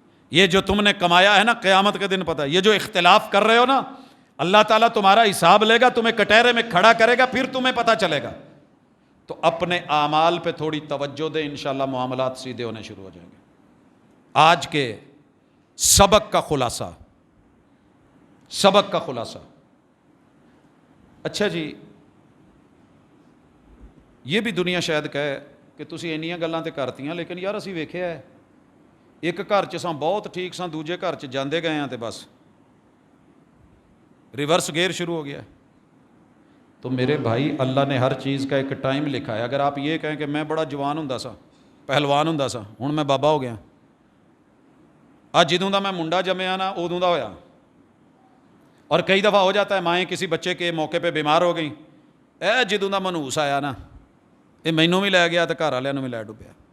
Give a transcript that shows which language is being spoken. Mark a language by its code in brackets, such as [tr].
[ur] یہ جو تم نے کمایا ہے نا, قیامت کے دن پتہ, یہ جو اختلاف کر رہے ہو نا, اللہ تعالیٰ تمہارا حساب لے گا, تمہیں کٹہرے میں کھڑا کرے گا, پھر تمہیں پتہ چلے گا. تو اپنے اعمال پہ تھوڑی توجہ دے, انشاءاللہ معاملات سیدھے ہونے شروع ہو جائیں گے. آج کے سبق کا خلاصہ, سبق کا خلاصہ. اچھا جی, یہ بھی دنیا شاید کہے کہ [pa] تسی انیاں گلاں تے کرتیاں, لیکن یار اسی ویکھیا ہے ایک گھر چ ساں بہت ٹھیک ساں, دوجے گھر چ جاندے گئے ہاں تے بس ریورس گیئر شروع ہو گیا. [ur] تو میرے بھائی, اللہ نے ہر چیز کا ایک ٹائم لکھا ہے. اگر آپ یہ کہیں کہ [pa] میں بڑا جوان ہوندا سا, پہلوان ہوندا سا, ہن میں بابا ہو گیا, جدوں دا میں منڈا جمیا نا ادوں دا ہویا. [ur] اور کئی دفعہ ہو جاتا ہے مائیں کسی بچے کے موقع پہ بیمار ہو گئیں, [pa] جدوں دا منوس آیا نا یہ مینوں بھی لے گیا تو گھر والوں بھی لے ڈبیا.